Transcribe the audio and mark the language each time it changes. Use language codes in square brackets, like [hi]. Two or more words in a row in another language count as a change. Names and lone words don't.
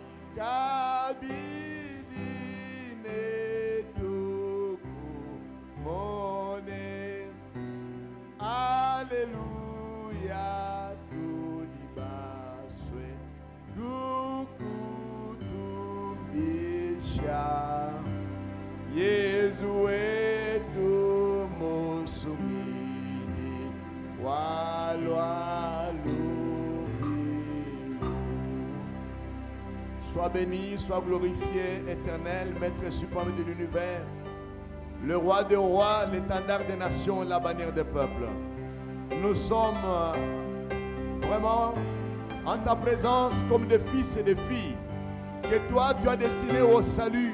[lua] kabidine tukumone Alléluia tout dibaswe kukutumbisha Yesu wetu musumini walwalupilo. [fr] Sois béni, sois glorifié, éternel, Maître suprême de l'univers, le roi des rois, l'étendard des nations, la bannière des peuples. Nous sommes vraiment en ta présence comme des fils et des filles que toi tu as destinés au salut.